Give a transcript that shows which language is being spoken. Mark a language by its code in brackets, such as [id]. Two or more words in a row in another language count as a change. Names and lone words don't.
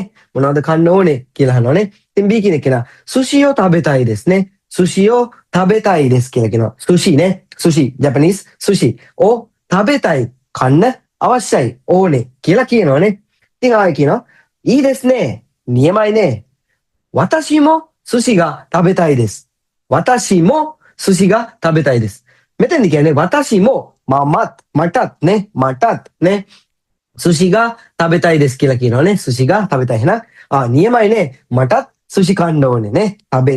[si] මොනවද කන්න ඕනේ කියලා අහනවනේ. ඉතින් B කියන කෙනා [ja] 寿司を食べたいですね. 寿司を食べたいです [si] කියලා කියනවා. සුෂි නේ. සුෂි ජපනීස් සුෂි. [ja] を食べたい [si] කන්න අවශ්‍යයි ඕනේ කියලා කියනවනේ. ඉතින් ආයෙ කියනවා [ja] いいですね [si] නියමයි නේ. [ja] 私も寿司が食べたいです. 私も寿司が食べたいです. [si] මෙතෙන්දි කියන්නේ [ja] 私も [si] මටත් නේ [ja] 寿司が食べたいです [si] කියලා කියනවනේ. [ja] 寿司が食べたい [si] එහෙනම් නියමයි නේ මටත් සුෂි කන්න ඕනේ නේ.